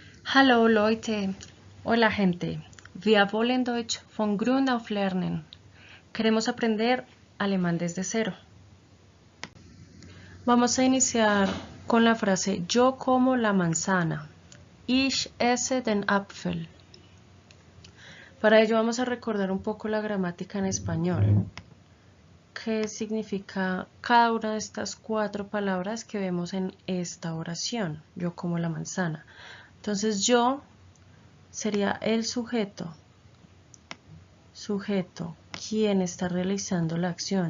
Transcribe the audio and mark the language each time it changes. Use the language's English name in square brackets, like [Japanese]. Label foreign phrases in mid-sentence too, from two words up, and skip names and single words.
[German] Hallo Leute, [Spanish] hola gente, [German] wir wollen Deutsch von Grund auf lernen. [Spanish] Queremos aprender alemán desde cero. Vamos a iniciar con la frase yo como la manzana. [German] Ich esse den Apfel. [Spanish] Para ello vamos a recordar un poco la gramática en español. ¿Qué significa cada una de estas 4 palabras que vemos en esta oración? Yo como la manzana. Entonces yo sería el sujeto, quien está realizando la acción.